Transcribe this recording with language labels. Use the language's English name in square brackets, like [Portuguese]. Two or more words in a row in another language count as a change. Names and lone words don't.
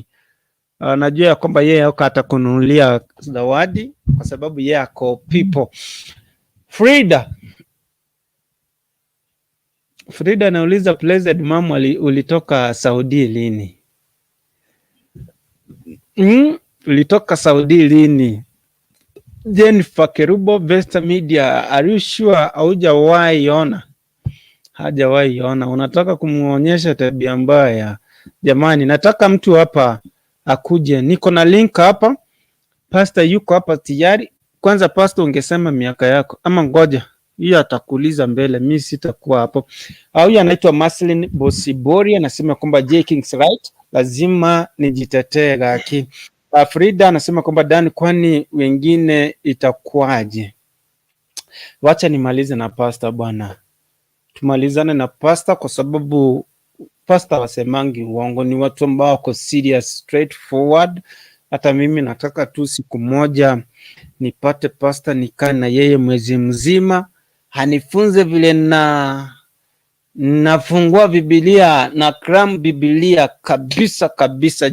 [Swahili] Najua kwamba yeye atakununulia zawadi kwa sababu yeye ako people. Frida anauliza Blessed Mom ulitoka Saudi lini? Ulitoka Saudi lini? Jennifer Kerubo, Vesta Media, [English] are you sure [Swahili] haujawahi ona? Hajawahi ona. Unataka kumuonyesha tabia mbaya. Jamani, nataka mtu hapa akuje. Niko na link hapa. Pastor yuko hapa tayari. Kwanza pastor ungesema miaka yako ama ngoja. Hiyo atakuuliza mbele, mimi sitakuwa hapo. Huyu anaitwa Maslin Bosibori anasema kwamba J King's right, lazima nijitetee gaki. Frida anasema kwamba Dan, kwani wengine itakuwaje? Wacha nimalize na pastor bwana. Tumalizane na pastor kwa sababu pastor wasemangi uongo, ni watu ambao wako [English] serious, straightforward. [Swahili] Hata mimi nataka tu siku moja nipate pastor nikae na yeye mwezi mzima, hanifunze vile nafungua Biblia na cram Biblia kabisa.